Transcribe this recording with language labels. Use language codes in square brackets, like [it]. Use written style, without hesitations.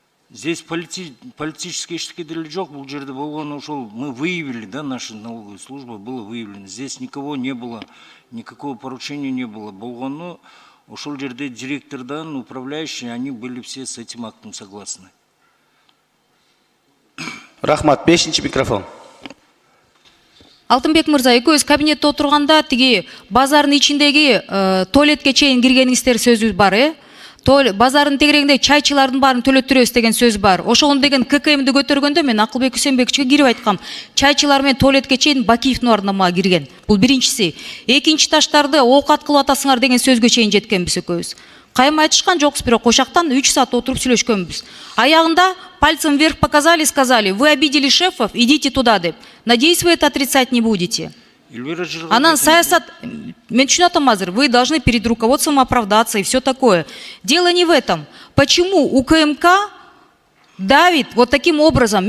[ru] Здесь политические штуки [ky] деле жок, бул жерде болгон ошол [ru] мы выявили, да, наша налоговая служба было выявлено. Здесь никого не было, никакого поручения не было. [ky] Болгону ошол жерде директордан, [ru] управляющие, они были все с этим актом согласны. [ky] Рахмат, 5-чи микрофон. Алтынбек мырза, экөөбүз кабинетте отурганда тиги базардын ичиндеги туалетке чейин киргениңиздер сөзү бар, базардын тегерегинде чайчылардын баарын төлөттүрөбүз деген сөз бар. Ошону деген ККМди көтөргөндө мен Акылбек Кусенбековичке кирип айткам. Чайчылар менен туалетке чейин Бакиевдин ордуна мага кирген. Бул биринчиси. Экинчи таштарды оокат кылып атасыңар деген сөзгө чейин жеткенбиз экөөбүз. Кайым айтышкан жокпуз, бирок ошактан 3 саат отуруп сүйлөшкөнбүз. [ru] Аягында пальцем вверх показали, сказали: "Вы обидели шефов, идите туда", [ky] деп. [ru] Надеюсь, вы это отрицать не будете. [ky] Анан саясат, мен түшүнүп атам азыр, [ru] вы должны перед руководством оправдаться и все такое. Дело не в этом. Почему УКМК давит вот таким образом?